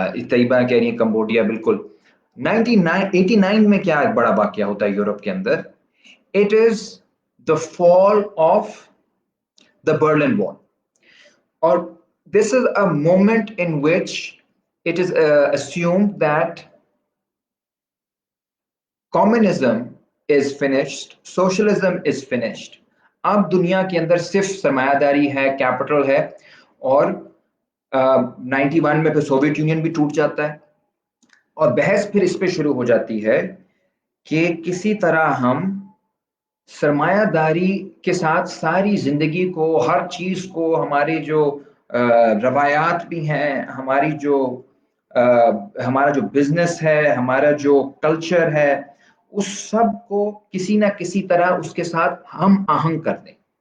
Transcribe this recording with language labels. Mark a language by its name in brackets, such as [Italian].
[Urdu] طیبہ کہہ رہی ہیں کمبوڈیا، بالکل. 1989 میں کیا ایک بڑا واقعہ ہوتا ہے یورپ کے اندر؟ [English] It is the fall of the Berlin wall. [Urdu] اور [English] This is a moment in which it is assumed that communism is finished, socialism is finished. [Urdu] اب دنیا کے اندر صرف سرمایہ داری ہے، کیپٹل ہے. اور 91 میں پھر سوویت یونین بھی ٹوٹ جاتا ہے، اور بحث پھر اس پہ شروع ہو جاتی ہے کہ کسی طرح ہم سرمایہ داری کے ساتھ ساری زندگی کو، ہر چیز کو، ہماری جو روایات بھی ہیں، ہماری جو ہمارا جو بزنس ہے، ہمارا جو کلچر ہے، اس سب کو کسی نہ کسی طرح اس کے ساتھ ہم آہنگ کر دیں.